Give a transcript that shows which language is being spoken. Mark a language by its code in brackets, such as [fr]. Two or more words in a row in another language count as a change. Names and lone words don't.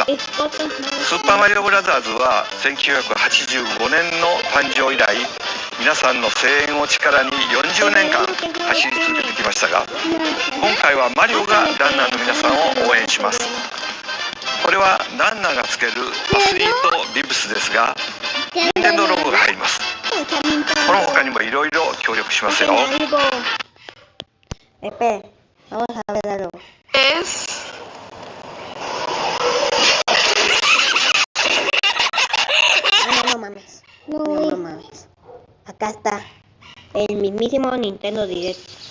[ja] スーパーマリオブラザーズは1985年の誕生以来、皆さんの声援を力に40年間走り続けてきましたが、今回はマリオがランナーの皆さんを応援します。これはランナーがつけるアスリートビブスですが、任天堂ロゴが入ります。この他にもいろいろ協力しますよ。 [es] Vamos a ver algo. No mames. No mames. Acá está el mismísimo Nintendo Direct.